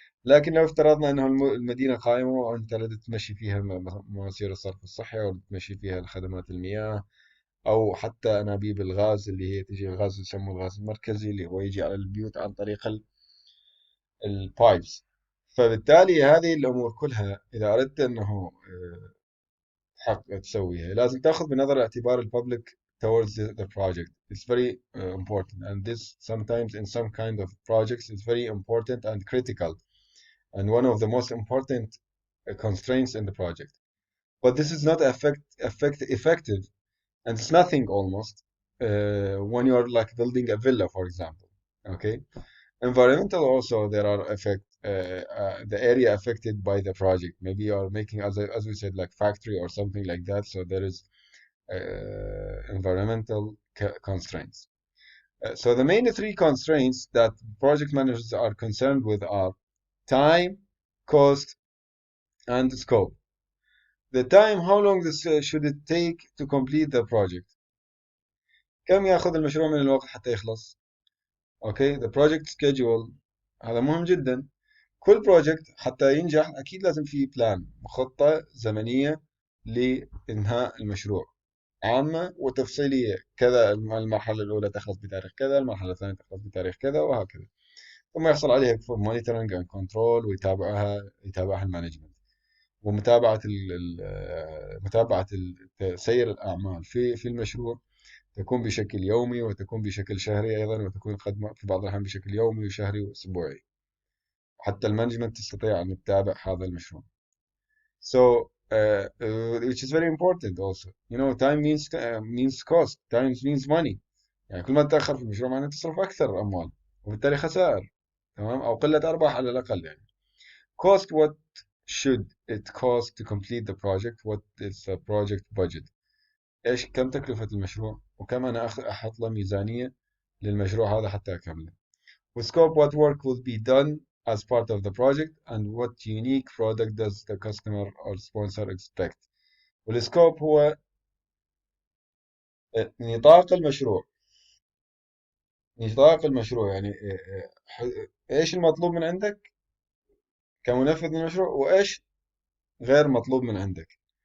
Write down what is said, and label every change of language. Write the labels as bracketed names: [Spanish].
[Arabic] لكن لو افترضنا أنه المدينة قائمة وأنت لا تمشي فيها مواسير الصرف الصحي، أو تمشي فيها خدمات المياه، أو حتى أنابيب الغاز اللي هي تجي الغاز يسموه الغاز المركزي، اللي هو يجي على البيوت عن طريق البايبس. فبالتالي هذه الأمور كلها إذا أردت أنه تسويها، لازم تأخذ بنظر الاعتبار الببليك [English] towards the project. It's very important, and this sometimes in some kind of projects is very important and critical, and one of the most important constraints in the project. But this is not effective, and it's nothing almost when you're like building a villa, for example. Okay, environmental also there are the area affected by the project. Maybe you're making, as we said, like factory or something like that. So there is environmental constraints. So the main three constraints that project managers are concerned with are time, cost, and scope. The time, how long should it take to complete the project? [Arabic] كم ياخذ المشروع من الوقت حتى يخلص؟ اوكي، [English] the project schedule، [Arabic] هذا مهم جدا. كل بروجكت حتى ينجح اكيد لازم في بلان، خطة زمنية لإنهاء المشروع، عامة وتفصيلية. كذا المرحلة الأولى تخلص بتاريخ كذا، المرحلة الثانية تخلص بتاريخ كذا، وهكذا. ثم يحصل عليها مونيتورنج اند كنترول، يتابعها المانجمنت، ومتابعة متابعة سير الأعمال في المشروع، تكون بشكل يومي وتكون بشكل شهري أيضا، وتكون قد في بعض الأحيان بشكل يومي وشهري وأسبوعي. حتى المانجمنت تستطيع أن تتابع هذا المشروع. [English] So which is very important also. You know, time means cost. Time means money. [Arabic] يعني كل ما تتأخر في المشروع معناته تصرف أكثر أموال، وبالتالي خسائر. تمام، أو قلة أرباح على الأقل يعني. [English] Cost, what should it cost to complete the project? What is the project budget? [Arabic] إيش كم تكلفة المشروع؟ وكم أنا أحط له ميزانية للمشروع هذا حتى أكمله. [English] وscope, what work will be done as part of the project, and what unique product does the customer or sponsor expect. [Arabic] والسكوب هو نطاق المشروع. نطاق المشروع يعني ايش المطلوب من عندك كمنفذ للمشروع، وايش غير مطلوب من عندك.